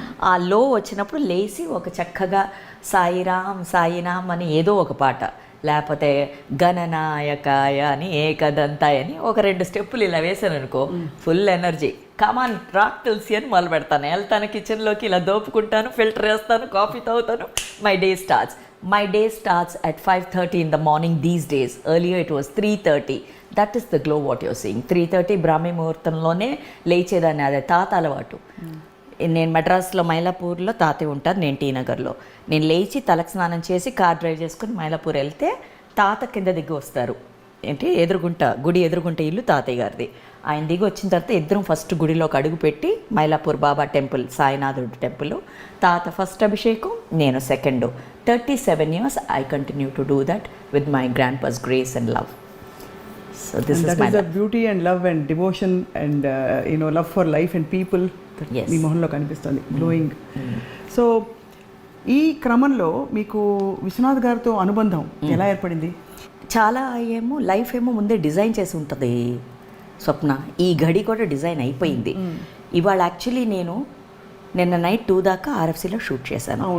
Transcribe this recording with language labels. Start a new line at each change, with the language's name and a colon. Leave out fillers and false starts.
Telugu: ఆ లో వచ్చినప్పుడు లేచి ఒక చక్కగా సాయిరామ్ సాయినామ్ అని ఏదో ఒక పాట, లేకపోతే గణనాయకాయ అని, ఏకదంతాయ అని ఒక 2 స్టెప్పులు ఇలా వేసాను అనుకో, ఫుల్ ఎనర్జీ, కమాన్ రాక్ తులసి అని మొదలు పెడతాను. వెళ్తాను కిచెన్లోకి, ఇలా దోపుకుంటాను, ఫిల్టర్ వేస్తాను, కాఫీ తాగుతాను,
English: My day starts at 5:30 in the morning these days. Earlier it was 3:30. That is the glow what you're seeing. 3:30
Telugu: బ్రాహ్మీ ముహూర్తంలోనే లేచేదాన్ని, అదే తాత అలవాటు. నేను మద్రాసులో మైలాపూర్లో తాతయ్య ఉంటారు, నేను టీ నగర్లో. నేను లేచి తలకు స్నానం చేసి కార్ డ్రైవ్ చేసుకుని మైలాపూర్ వెళ్తే తాత కింద దిగి వస్తారు. ఏంటి గుడి ఎదురుగుంట ఇల్లు తాతయ్య గారిది. ఆయన దిగి వచ్చిన తర్వాత ఇద్దరం ఫస్ట్ గుడిలోకి అడుగు పెట్టి మైలాపూర్ బాబా టెంపుల్, సాయినాథుడు టెంపుల్, తాత ఫస్ట్ అభిషేకం, నేను second.
English: 37 years I continue to do that with my grandpa's grace and love. So this is my the beauty and love and devotion and love for life and people that Yes.
Telugu: మీ మొహంలో కనిపిస్తుంది, glowing. So ఈ క్రమంలో మీకు విశ్వనాథ్ గారితో అనుబంధం ఎలా ఏర్పడింది? చాలా లైఫ్ ఏమో ముందే డిజైన్ చేసి ఉంటుంది స్వప్న. ఈ గడి కూడా డిజైన్ అయిపోయింది. ఇవాళ యాక్చువల్లీ నేను నిన్న నైట్ 2 దాకా ఆర్ఎఫ్సీలో షూట్ చేశాను.